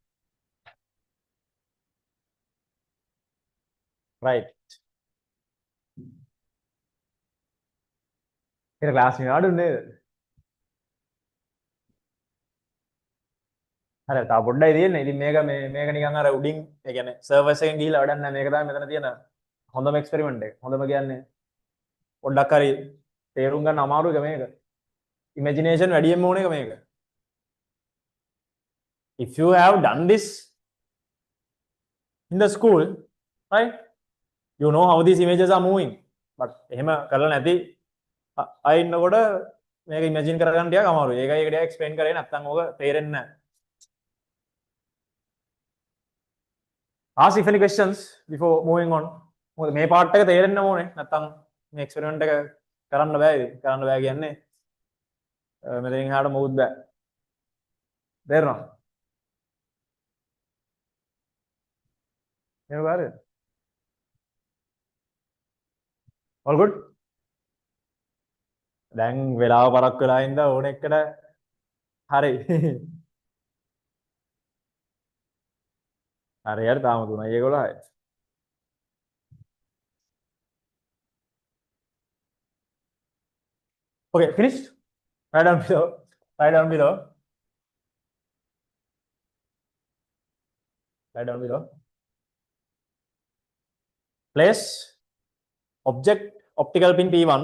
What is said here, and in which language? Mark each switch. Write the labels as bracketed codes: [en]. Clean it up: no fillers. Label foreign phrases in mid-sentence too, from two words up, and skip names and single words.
[en] Right. [si] ඒක ක්ලාස් එකේ ආඩුන්නේ නේද? හරි තා පොඩ්ඩයි තියෙන්නේ. ඉතින් මේක නිකන් අර උඩින් ඒ කියන්නේ සර්වර්ස් එකෙන් ගිහිල්ලා වැඩක් නැහැ. මේක තමයි මෙතන තියෙන හොඳම එක්ස්පෙරිමන්ට් එක. හොඳම කියන්නේ පොඩ්ඩක් හරි තේරුම් ගන්න අමාරු එක මේක. ඉමේජිනේෂන් වැඩියෙන්ම ඕන එක මේක. [en] If you have done this in the school, right? You know how these images are moving. [si] But එහෙම කරලා නැති අය ඉන්නකොට මේක ඉමේජින් කරගන්න ටිකක් අමාරුයි. ඒකයි ඒක ටිකක් එක්ස්ප්ලেইন කරේ නැත්නම් ඕක තේරෙන්නේ නැහැ. [en] Ask if any questions before moving on. [si] මොකද මේ පාර්ට් එක තේරෙන්න ඕනේ. නැත්නම් මේ එක්ස්පෙරිමන්ට් එක කරන්න බෑ. කරන්න බෑ කියන්නේ මෙතනින් එහාට මොකුත් බෑ. තේරෙනවද? එහෙම බෑද? [en] All good? [si] දැන් වෙලාව පරක් වෙලා ඉඳලා ඕන එකට හරි. හරි තාම 3:11. [en] Okay, finished? Write down below. Write down below. Write down below. Place object optical pin P1.